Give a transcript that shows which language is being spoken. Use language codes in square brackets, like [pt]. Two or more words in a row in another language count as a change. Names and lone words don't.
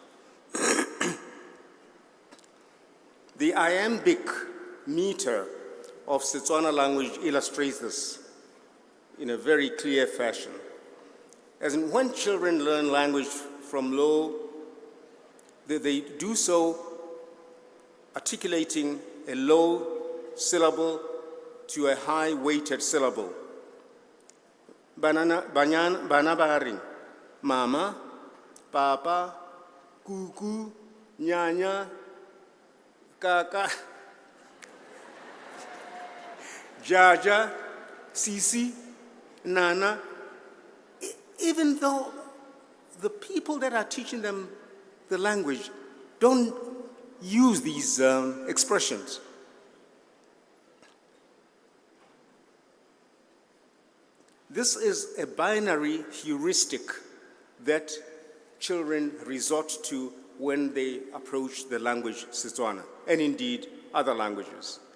[en] The iambic meter of Setswana language illustrates this in a very clear fashion. As in, when children learn language from Lo, they do so articulating a low syllable to a high-weighted syllable. [tn] Bana baring, mama, papa, kuku, nyanya, kaka, jaja, sisi, nana. [en] Even though the people that are teaching them the language don't use these expressions. This is a binary heuristic that children resort to when they approach the language Setswana, and indeed other languages.